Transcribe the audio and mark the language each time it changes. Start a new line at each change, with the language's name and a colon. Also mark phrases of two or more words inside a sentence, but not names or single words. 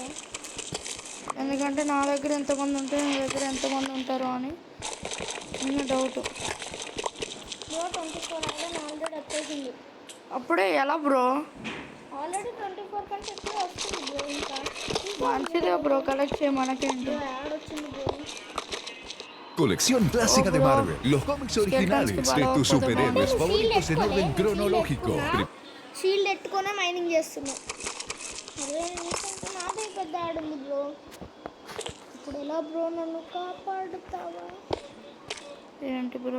Telugu: ఎందుకంటే నా దగ్గర ఎంతమంది ఉంటే నీ దగ్గర ఎంతమంది ఉంటారో అని చిన్న డౌట్. బ్రో 24 ఐరన్ ఆల్రెడీ వచ్చేసింది. అప్పుడే ఎలా బ్రో? ఆల్రెడీ 24 కంటే ఎక్కువ వస్తుంది బ్రో. ఇంకా మంచిదే బ్రో కలెక్ట్ చేయ మనకేంటి. యాడ్ వచ్చింది బ్రో.
Spanish: Colección clásica de Marvel. Los cómics originales de tus superhéroes favoritos en orden cronológico.
Telugu: షీల్డ్ ఎట్టుకునే మైనింగ్ చేస్తున్నా. అరే నీకంటే నాదే పెద్ద యాడ్ ఉంది బ్రో. ఇప్పుడు ఎలా బ్రో నన్ను కాపాడుతావా? ఏంటి బ్రో?